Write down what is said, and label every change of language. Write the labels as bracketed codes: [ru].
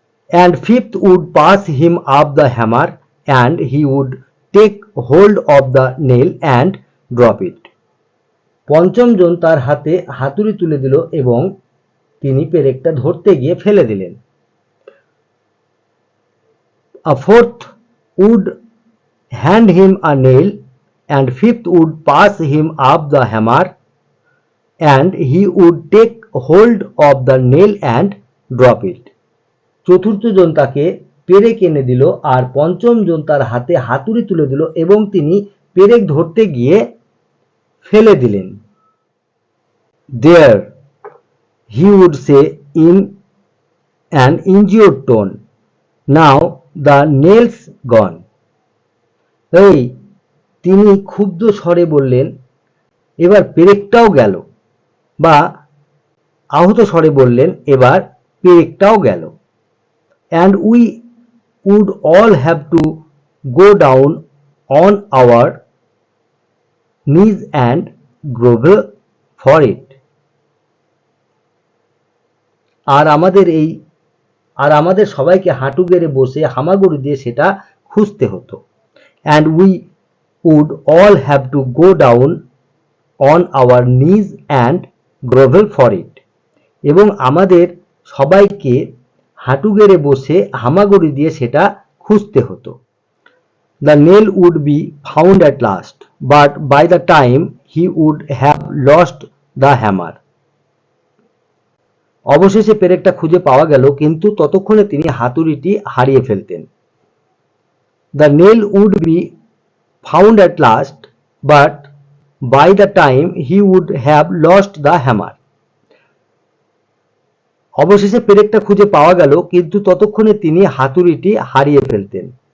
[en] And fifth would pass him up the hammer, and he would take hold of the nail and drop it. [bn] পঞ্চম জন তার হাতে হাতুড়ি তুলে দিল এবং তিনি পেরেকটা ধরতে গিয়ে ফেলে দিলেন। [en] A fourth would hand him a nail, and fifth would pass him up the hammer, and he would take hold of the nail and drop it. [bn] চতুর্থ জন তাকে পেরেক এনে দিল আর পঞ্চম জন তার হাতে হাতুড়ি তুলে দিল এবং তিনি পেরেক ধরতে গিয়ে ফেলে দিলেন। [en] There, he would say in an injured tone, now the nail's gone. [bn] এই তিনি ক্ষুব্ধ স্বরে বললেন, এবার পেরেকটাও গেল, বা আহত স্বরে বললেন, এবার পেরেকটাও গেল। [en] And we would all have to go down on our knees and grovel for it. [bn] আর আমাদের সবাইকে হাঁটু গেড়ে বসে হামাগুড়ি দিয়ে সেটা খুঁজতে হতো। [en] And we would all have to go down on our knees and grovel for it. [bn] এবং আমাদের সবাইকে হাঁটু গেড়ে বসে হামাগুড়ি দিয়ে সেটা খুঁজতে হতো। [en] The nail would be found at last, but by the time he would have lost the hammer. [bn] অবশেষে পেরেকটা খুঁজে পাওয়া গেল, কিন্তু ততক্ষণে তিনি হাতুড়িটি হারিয়ে ফেলতেন। [en] The nail would be found at last, but by the time he would have lost the hammer. [bn] অবশেষে পেরেকটা খুঁজে পাওয়া গেল, কিন্তু ততক্ষণে তিনি হাতুড়িটি হারিয়ে ফেলতেন।